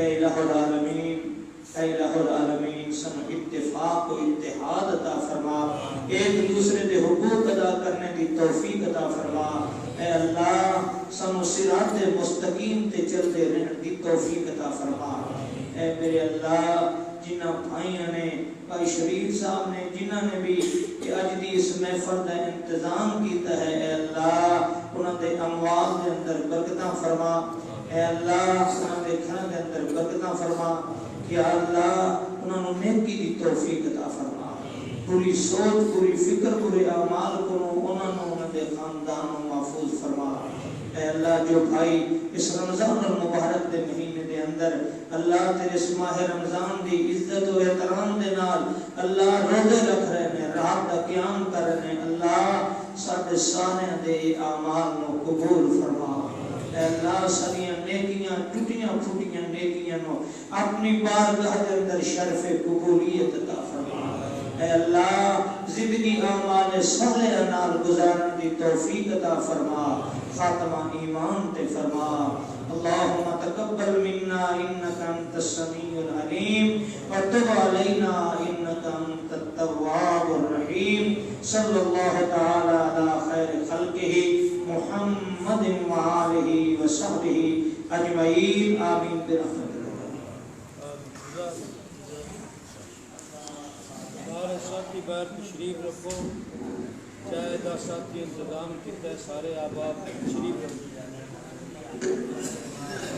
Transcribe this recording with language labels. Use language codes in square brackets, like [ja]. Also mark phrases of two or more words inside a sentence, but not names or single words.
[pa] اے الہ العالمین، اے الہ العالمین سنو اتفاق و اتحاد عطا فرما، ایک دوسرے دے حقوق ادا کرنے دی توفیق عطا فرما۔ اے اللہ سنو صراط مستقیم تے چلتے رہنے دی توفیق عطا فرما۔ اے میرے اللہ جنہ بھائیاں نے، بھائی شریف صاحب نے، جنہ نے بھی اج دی اس محفل دا انتظام کیتا ہے، اے اللہ انہاں دے اموال دے اندر برکتاں فرما، اے اللہ انہاں دے گھراں دے اندر برکتاں فرما، یا اللہ انہاں نوں نیکی دی توفیق عطا فرما، پوری سوچ پوری فکر پورے اعمال کو انہاں نوں انہاں دے خاندان نوں محفوظ فرما۔ اے اللہ جو بھائی اس رمضان المبارک دے مہینے دے اندر اللہ تیرے اس ماہ رمضان دی عزت و احترام دے نال اللہ روزے رکھ رہے ہیں، رات دا قیام کر رہے ہیں، اللہ سارے سارے دے اعمال نو قبول فرما۔ اے اللہ ساریاں نیکیاں ٹوٹیاں پھوٹیاں نیکیاں نو اپنی بارگاہ دے اندر شرف قبولیت عطا فرما۔ اے اللہ زندگی اعمال صالحہ نال گزارن دی توفیق عطا فرما، خاتمہ ایمان تے فرما۔ [ar] اللہم تقبل منا انکا انت السمیع العلیم وتب علینا انکا انت التواب الرحیم۔ صلی اللہ تعالی علی خیر خلقہ محمد وآلہ وصحبہ اجمعین، آمین برحمتہ۔ [pa] سارے ساتھی باہر تشریف رکھو، چائے دا ساتھی انتظام کیتا ہے، سارے آباد تشریف رکھو۔